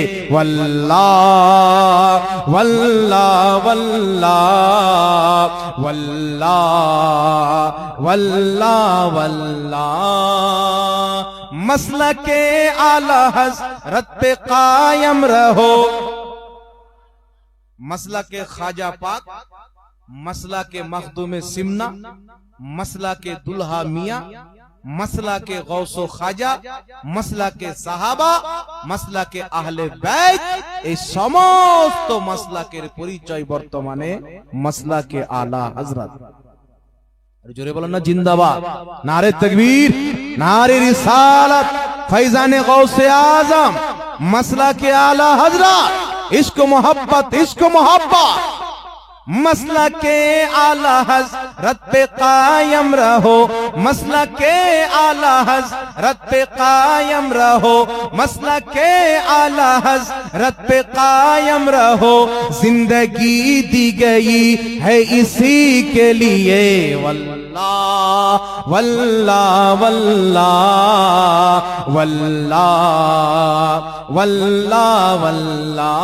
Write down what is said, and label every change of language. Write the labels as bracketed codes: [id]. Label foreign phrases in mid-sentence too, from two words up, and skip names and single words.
[ur] واللہ واللہ واللہ واللہ واللہ واللہ، مسلک اعلی حضرت پہ قائم رہو، مسلک خواجہ پاک، مسلک مخدوم سمنا، مسلک دلہا میاں، مسلک غوث و خواجہ، مسلک صحابہ، مسلک আহলে বাইত, [bn] এই সমস্ত মাসলাকের পরিচয় বর্তমানে মাসলাকে আলা হযরত। জোরে বলেন না জিন্দাবাদ, [ur] نعرۂ تکبیر، نعرۂ رسالت، فیضانِ غوثِ اعظم، مسلکِ اعلیٰ حضرت، عشق محبت، عشق محبت. مسلکِ اعلیٰ حضرت پہ قائم رہو، مسلکِ اعلیٰ حضرت پہ قائم رہو، مسلکِ اعلیٰ حضرت پہ قائم رہو. زندگی دی گئی ہے اسی کے لیے, واللہ واللہ واللہ واللہ واللہ واللہ.